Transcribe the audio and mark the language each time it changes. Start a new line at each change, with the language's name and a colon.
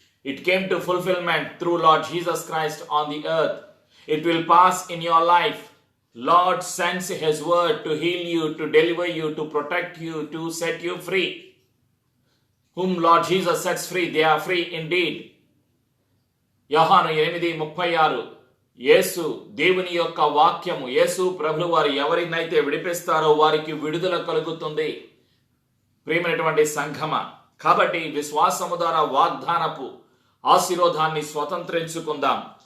English: It came to fulfilment through Lord Jesus Christ on the earth. It will pass in your life. Lord sends his word to heal you, to deliver you, to protect you, to set you free. whom Lord Jesus sets free, they are free indeed.
Telugu: యోహాను 8:36. యేసు దేవుని యొక్క వాక్యము, యేసు ప్రభువు వారు ఎవరినైతే విడిపిస్తారో వారికి విడుదల కలుగుతుంది. ప్రియమైనటువంటి సంఘమ, కాబట్టి విశ్వాసము ద్వారా వాగ్దానపు ఆశీర్వాదాన్ని స్వతంత్రించుకుందాం.